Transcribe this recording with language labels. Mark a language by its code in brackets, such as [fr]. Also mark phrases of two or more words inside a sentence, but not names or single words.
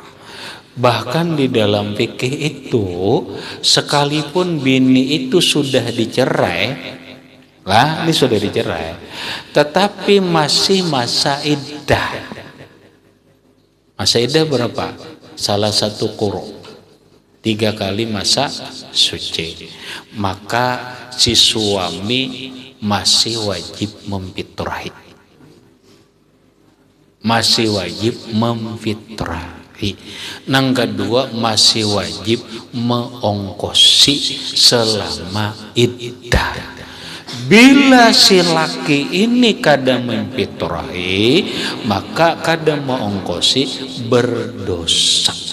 [id] Bahkan di dalam fikih itu, sekalipun bini itu sudah dicerai, lah ini sudah dicerai, tetapi masih masa iddah. Masa iddah berapa? Salah satu quru, 3 kali masa suci. Maka si suami masih wajib memfitrahi. Masih wajib memfitrahi. Nang kedua masih wajib mengongkosi selama iddah. Bila si laki ini kada memfitrahi, maka kada mengongkosi berdosa.